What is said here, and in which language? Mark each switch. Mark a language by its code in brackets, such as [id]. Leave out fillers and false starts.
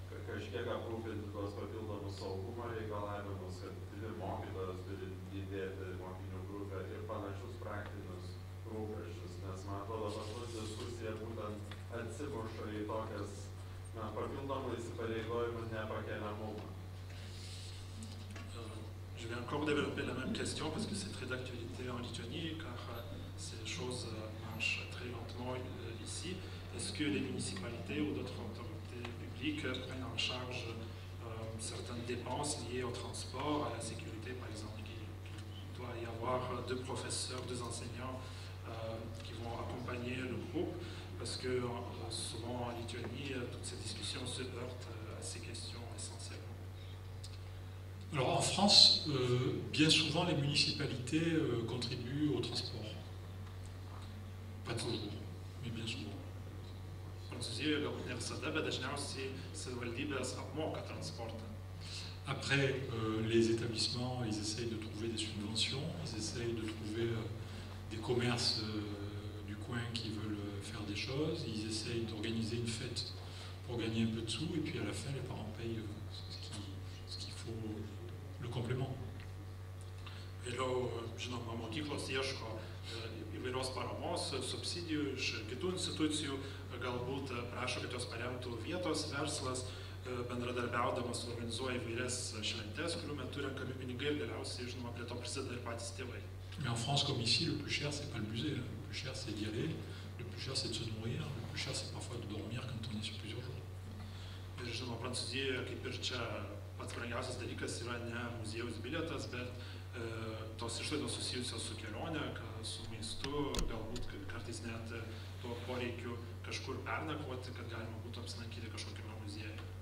[lt] kažkiek aprūpinti tuos papildomus saugumo reikalavimus, kad dvi mokytojos turi įdėti mokinių grupę ir panašius praktinius rūpesčius, nes man atrodo, pas mus diskusija būtent atsimuša į tokias papildomų įsipareigojimų nepakeliamumą. [fr] Je vais encore développer la même question parce que c'est très d'actualité en Lituanie, car ces choses marchent très lentement ici. Est-ce que les municipalités ou d'autres autorités publiques prennent en charge certaines dépenses liées au transport, à la sécurité, par exemple, il doit y avoir 2 professeurs, 2 enseignants qui vont accompagner le groupe, parce que souvent en Lituanie, toutes ces discussions se heurtent à ces questions essentiellement. Alors en France, bien souvent les municipalités contribuent au transport. Pas toujours, mais bien souvent. [lt] Prancūzijoje galbūt ne visada, bet dažniausiai savivaldybės apmoka transportą. [fr] Après, les établissements, ils essayent de trouver des subventions, ils essayent de trouver des commerces du coin qui veulent faire des choses, ils essayent d'organiser une fête pour gagner un peu de sous, et puis à la fin, les parents payent ce qu'il faut, le complément. [lt] Vėliau, žinoma, mokyklos ieško įvairios paramos, subsidijų iš kitų institucijų, galbūt prašo, kad jos paremtų vietos verslas, bendradarbiaudamas organizuoja įvairias šventes, kurių metu renkami pinigai ir galiausiai, žinoma, prie to prisideda ir patys tėvai. [fr] Mais en France, comme ici, le plus cher, c'est pas le musée. Le plus cher, c'est d'y aller. Le plus cher, c'est de se nourrir. Le plus cher, c'est parfois de dormir quand on est sur plusieurs jours. [lt] Ir žinoma, Prancūzijoje, kaip ir čia, pats brangiausias dalykas yra ne muziejaus bilietas, bet tos išlaidos susijusios su kelionė, su maistu, galbūt kartais net tuo poreikiu kažkur pernakvoti, kad galima būtų apsilankyti kažkokiame muziejuje.